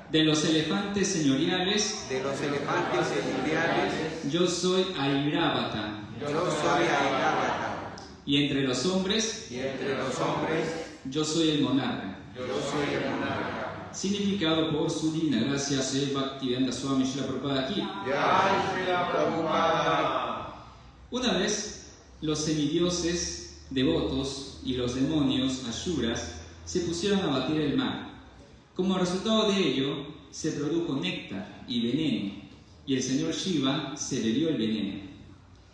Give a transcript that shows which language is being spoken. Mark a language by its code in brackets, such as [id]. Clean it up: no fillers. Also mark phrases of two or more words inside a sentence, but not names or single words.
[es] De los elefantes señoriales De los elefantes señoriales, yo soy Airavata, yo soy Airavata, y entre los hombres y entre los hombres, yo soy el monarca. yo soy el monarca. Significado por su divina gracia, Sri Bhaktivedanta Swami Srila Prabhupada aquí. Jai Srila Prabhupada. Una vez, los semidioses devotos y los demonios asuras se pusieron a batir el mar. Como resultado de ello, se produjo néctar y veneno, y el señor Shiva se bebió el veneno.